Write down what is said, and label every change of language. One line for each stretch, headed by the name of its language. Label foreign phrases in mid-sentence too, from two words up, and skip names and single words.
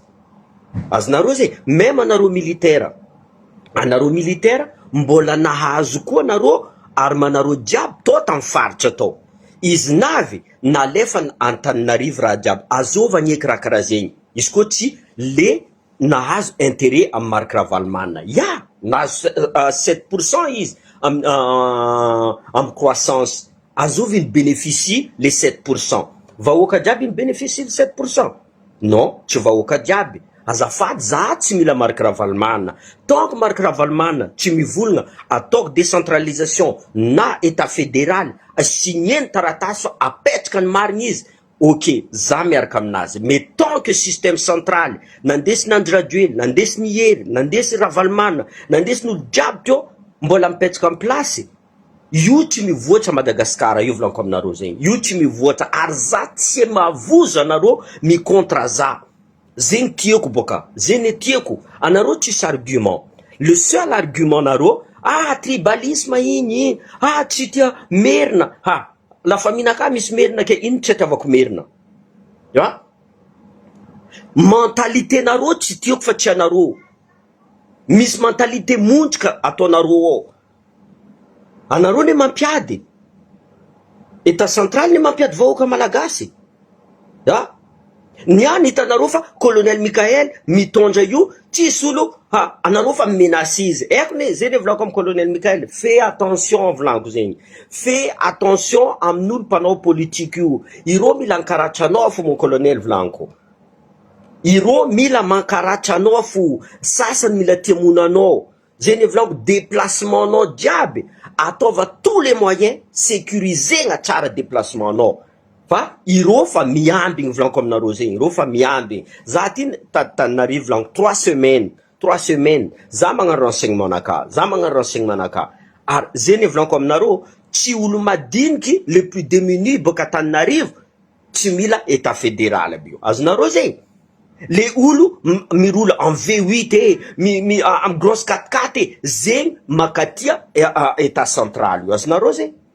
Malagasy: Azonareo zegny, même anareo militaire. Anareo militaire mbola nahazo koa anareo armanareo jiaby to tamin'ny faritra tao. Izy navy nalefa Antananarivo raha jiaby. Azova agneky raha karaha zegny. Izy koa tsy le nahazo intérêt amin'ny Marc Ravalomanina. Nahazo 7% izy amin'ny croissance. Azova
French: il bénéficie les 7%.
Malagasy: Vahoaka jiaby
French: il bénéficie les 7%. Non,
Malagasy: tsy vahoaka jiaby. Azafady za tsy mila Marc Ravalomanina.
French: Tant que
Malagasy: Marc Ravalomanina tsy mivolagna ataoko décentralisation na
French: état fédéral,
Malagasy: signeny taratasy apetraka ny marigny izy, ok, za miaraka aminazy.
French: Mais tant que système central
Malagasy: nandesy Nandry Rajoelina, nandesy Niery, nandesy Ravalomanina, nandesy n'olo jiaby teo mbola mipetraka amin'ny plasy, io tsy mivoatra Madagasikara, io volaniko aminareo zegny. Io tsy mivoatra, ary za tsy mavozo anareo mi-contre za. Zegny tiako boka, zegny tiako. Anareo tsisy argument.
French: Le seul argument
Malagasy: nareo, tribalisme igny, tsy tia merina.
French: La famille
Malagasy: ka misy merina ke ino tsy atiavako merina. Mentalité nareo tsy tiako fa tsy anareo. Misy mentalité montrika ataonareo ao. Anareo ne mampiady.
French: État central
Malagasy: ne mampiady vahoaka malagasy. Niany hitanareo fa colonel Mikaely mitondra io, tsisy olo, anareo fa menace izy. Eko ne, zegny volako amin'ny colonel Mikaely,
French: fais attention
Malagasy: volaniko zegny.
French: Fais attention
Malagasy: amin'olo mpanao politique io. Iro mila ankaratra anao fo
French: mon colonel
Malagasy: volaniko. Iro mila mankaratra anao fo, sasany mila tiamona anao. zay volako déplacementanao jiaby ataova
French: tous les moyens
Malagasy: sécurisegna tsara déplacementanao fa iro fa miambigny volako aminareo zegny iro fa miambigny za ty tanarivo volako 3 semaines za magnano renseignement naka ary zay volako aminareo tsy olo madiniky
French: le plus démuni
Malagasy: boka Tananarivo tsy mila
French: état fédéral
Malagasy: aby io azonareo zegny le olo mirola
French: en V8
Malagasy: am grosse 4x4 zegny makatia
French: état central
Malagasy: io azonareo zegny